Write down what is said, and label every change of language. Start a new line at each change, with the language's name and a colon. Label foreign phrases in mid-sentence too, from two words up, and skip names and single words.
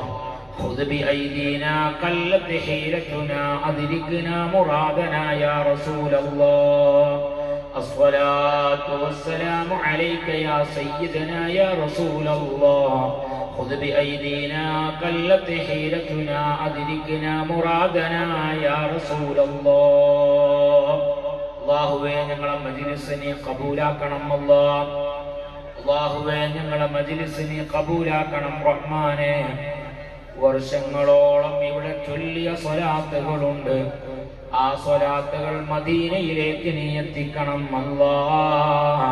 Arabic: خذ بأيدينا قلت حيلتنا أدركنا مرادنا يا رسول الله. الصلاة والسلام عليك يا سيدنا يا رسول الله. خذ بأيدينا قلت حيلتنا أدركنا مرادنا يا رسول الله.
Malayalam: അല്ലാഹുവേ ഞങ്ങളുടെ മജ്‌ലിസിനെ ഖബൂലാക്കണം അല്ലാഹ്. അല്ലാഹുവേ ഞങ്ങളുടെ മജ്‌ലിസിനെ ഖബൂലാക്കണം റഹ്മാനേ. വർഷങ്ങളോളം ഇവിടെ ചൊല്ലിയ സ്വലാത്തുകളുണ്ട്. ആ സ്വലാത്തുകൾ മദീനയിലേക്ക് നീ എത്തിക്കണം അല്ലാഹ്.